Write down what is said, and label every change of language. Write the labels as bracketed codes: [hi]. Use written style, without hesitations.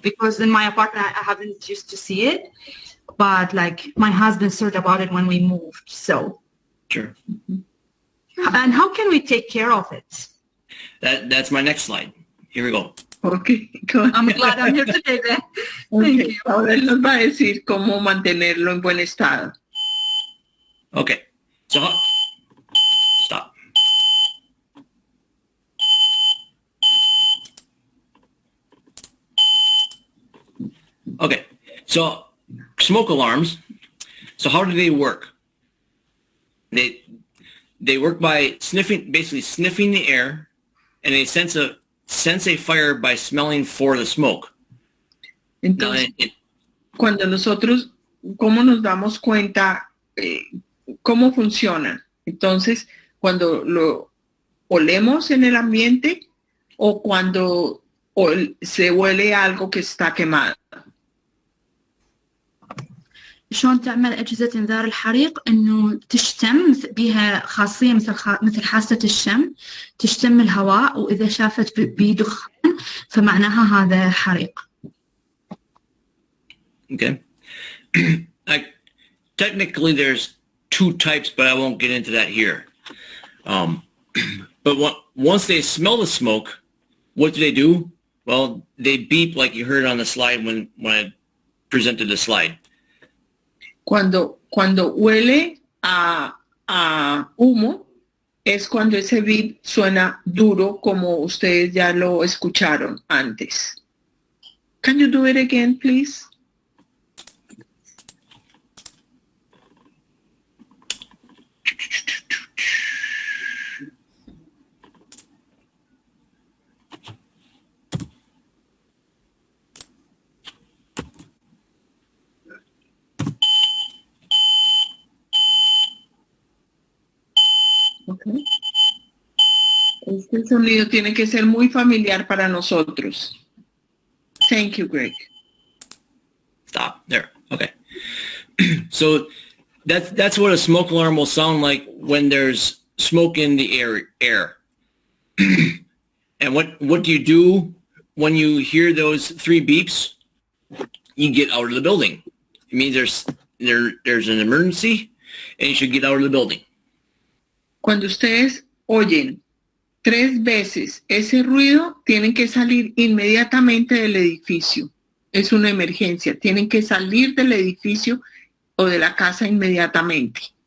[en] Because in my apartment, I haven't used to see it. But, my husband heard about it when we moved, so. Sure. And how can we take care of it? That's my next slide. Here we go. Okay. I'm glad I'm here today, then. Thank you. [es] Ahora él nos va a decir cómo mantenerlo en buen estado. [en] Okay. So, stop. Okay. So, smoke alarms. So, how do they work? They work by basically sniffing the air, and they sense a fire by smelling for the smoke. [es] Entonces, cuando nosotros, ¿cómo nos damos cuenta cómo funciona? Entonces, cuando lo olemos en el ambiente o cuando se huele algo que está quemado. [ar] شلون تعمل أجهزة إنذار الحريق؟ إنه تشتم بها خاصية مثل حاسة الشم، تشتم الهواء وإذا شافت بدخان فمعناها هذا حريق. [en] Okay. Technically, there's two types, but I won't get into that here. But once they smell the smoke, what do? Well, they beep like you heard on the slide when I presented the slide. [es] Cuando huele a humo, es cuando ese beep suena duro como ustedes ya lo escucharon antes. [en] Can you do it again, please? Okay. [es] Este sonido tiene que ser muy familiar para nosotros. [en] Thank you, Greg. Stop there. Okay. So that's what a smoke alarm will sound like when there's smoke in the air. And what do you do when you hear those three beeps? You get out of the building it means there's an emergency and you should get out of the building. [es] Cuando ustedes oyen 3 veces ese ruido, tienen que salir inmediatamente del edificio. Es una emergencia. Tienen que salir del edificio o de la casa inmediatamente.